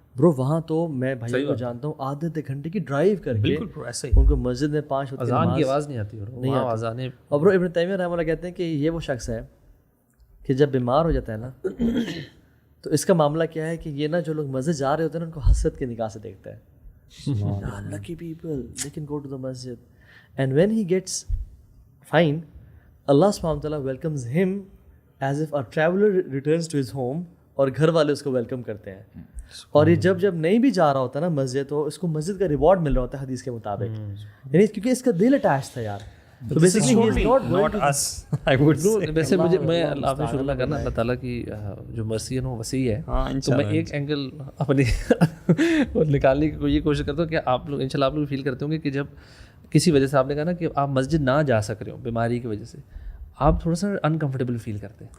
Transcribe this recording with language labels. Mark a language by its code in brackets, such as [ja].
[ur] برو وہاں تو میں بھائی کو جانتا ہوں آدھے گھنٹے کی ڈرائیو کر کے بالکل ایسے ہی ان کو مسجد میں 5 وقت اذان کی آواز نہیں آتی, نہیں آواز. اور برو ابن تیمیہ رحمہ اللہ کہتے ہیں کہ یہ وہ شخص ہے کہ جب بیمار ہو جاتا ہے نا تو اس کا معاملہ کیا ہے کہ یہ نا جو لوگ مسجد جا رہے ہوتے ہیں نا ان کو حسرت کی نگاہ سے دیکھتا ہے. [en] Lucky people, they can go to the masjid. And when he gets fine, Allah subhanahu wa ta'ala welcomes him as if a traveler returns to his home, [ur] اور گھر والے اس کو ویلکم کرتے ہیں. اور یہ جب نہیں بھی جا رہا ہوتا نا مسجد تو اس کو مسجد کا ریوارڈ مل رہا ہوتا ہے حدیث کے مطابق, یعنی کیونکہ اس کا دل اٹیچ تھا یار. [en] تو basically he is not us, I would say. [ur] ویسے مجھے میں آپ نے شکر کرنا اللہ تعالیٰ کی جو مرسی ہے نا وہ وسیع ہے. تو میں ایک اینگل اپنی نکالنے کی یہ کوشش کرتا ہوں کہ آپ لوگ انشاءاللہ آپ لوگ فیل کرتے ہوں گے کہ جب کسی وجہ سے آپ نے کہا نا کہ آپ مسجد نہ جا سک رہے ہو بیماری کی وجہ سے, آپ تھوڑا سا انکمفرٹیبل فیل کرتے ہیں.